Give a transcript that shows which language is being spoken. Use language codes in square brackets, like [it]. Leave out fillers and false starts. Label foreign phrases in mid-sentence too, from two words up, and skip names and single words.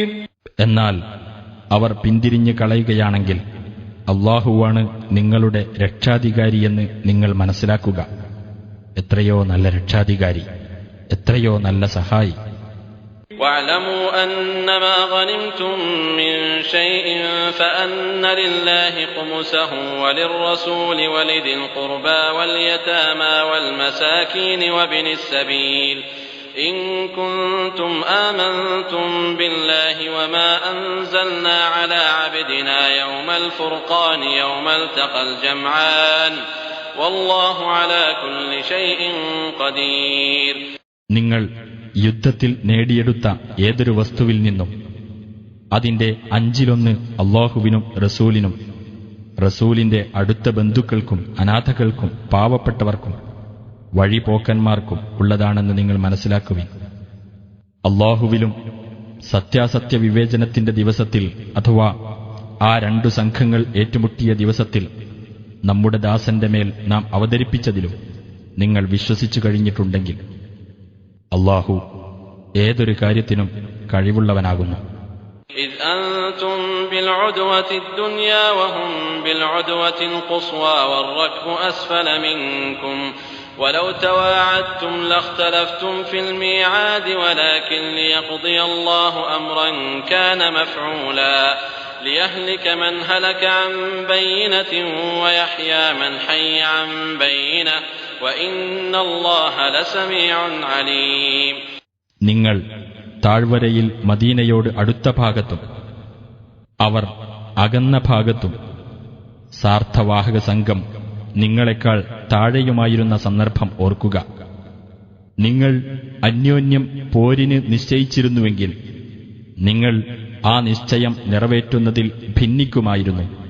[ml] എന്നാൽ അവർ പിന്തിരിഞ്ഞു കളയുകയാണെങ്കിൽ അല്ലാഹുവാണ് നിങ്ങളുടെ രക്ഷാധികാരിയെന്ന് നിങ്ങൾ മനസ്സിലാക്കുക. എത്രയോ നല്ല രക്ഷാധികാരി, എത്രയോ നല്ല സഹായി. [ar] واعلموا أنما غنمتم من شيء فأن لله خمسه وللرسول ولذي القربى واليتامى والمساكين وابن السبيل إن كنتم آمنتم بالله وما أنزلنا على عبدنا يوم الفرقان يوم التقى الجمعان والله على كل شيء قدير. [ml] നിങ്ങൾ യുദ്ധത്തിൽ നേടിയെടുത്ത ഏതൊരു വസ്തുവിൽ നിന്നും അതിന്റെ 1/5 അല്ലാഹുവിനും റസൂലിനും റസൂലിന്റെ അടുത്ത ബന്ധുക്കൾക്കും അനാഥകൾക്കും പാവപ്പെട്ടവർക്കും വഴിപോക്കന്മാർക്കും ഉള്ളതാണെന്ന് നിങ്ങൾ മനസ്സിലാക്കുവിൻ. അല്ലാഹുവിലും സത്യാസത്യ വിവേചനത്തിന്റെ ദിവസത്തിൽ അഥവാ ആ 2 സംഘങ്ങൾ ഏറ്റുമുട്ടിയ ദിവസത്തിൽ നമ്മുടെ ദാസന്റെ മേൽ നാം അവതരിപ്പിച്ചതിലും നിങ്ങൾ വിശ്വസിച്ചു കഴിഞ്ഞിട്ടുണ്ടെങ്കിൽ അല്ലാഹു ഏതൊരു കാര്യത്തിനും കഴിവുള്ളവനാകുന്നു. [ar] إذ أنتم بالعدوة الدنيا وهم بالعدوة القصوى والركب أسفل منكم ولو تواعدتم لاختلفتم في الميعاد ولكن ليقضي الله أمرا كان مفعولا ليهلك من هلك عن بينة ويحيى من حي عن بينة وإن الله لسميع عليم. [ml] നിങ്ങൾ താഴ്വരയിൽ മദീനയോട് അടുത്ത ഭാഗത്തും അവർ അകന്ന ഭാഗത്തും സാർത്ഥവാഹക സംഘം നിങ്ങളെക്കാൾ താഴെയുമായിരുന്ന സന്ദർഭം ഓർക്കുക. നിങ്ങൾ അന്യോന്യം പോരിന് നിശ്ചയിച്ചിരുന്നുവെങ്കിൽ നിങ്ങൾ ആ നിശ്ചയം നിറവേറ്റുന്നതിൽ ഭിന്നിക്കുമായിരുന്നു.